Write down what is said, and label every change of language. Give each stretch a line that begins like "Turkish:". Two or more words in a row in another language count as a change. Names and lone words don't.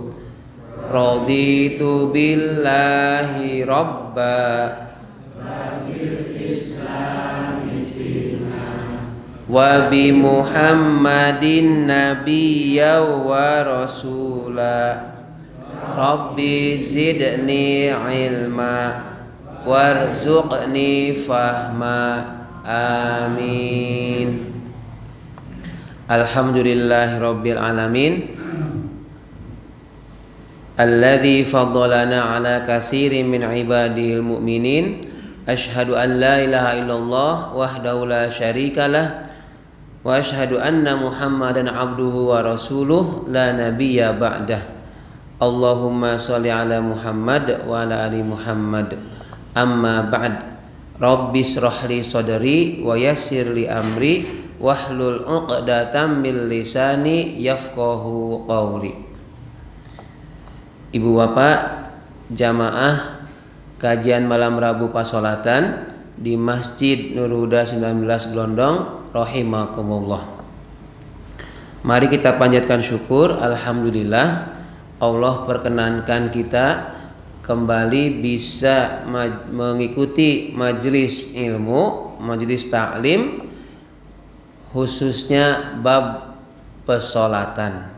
Arabic: رضيت بالله ربا وبمحمد نبيا ورسولا. رب زدني علما وارزقني فهما. Amin. الحمد لله رب العالمين. الذي فضلنا على كثير من عباده المؤمنين. أشهد أن لا إله إلا الله وحده لا شريك له وأشهد أن محمدا عبده ورسوله لا نبي بعده. اللهم صل على محمد وعلى آل محمد. أما بعد. رب اشرح لي صدري ويسر لي أمري واحلل عقدة من لساني يفقهوا قولي.
Indonesian: Ibu bapak jamaah kajian malam Rabu Pasolatan di Masjid Nur Huda 19 Glondong rahimakumullah. Mari kita panjatkan syukur. Alhamdulillah Allah perkenankan kita kembali bisa mengikuti
Arabic: مجلس علم، مجلس تعليم,
Indonesian: khususnya bab pesolatan.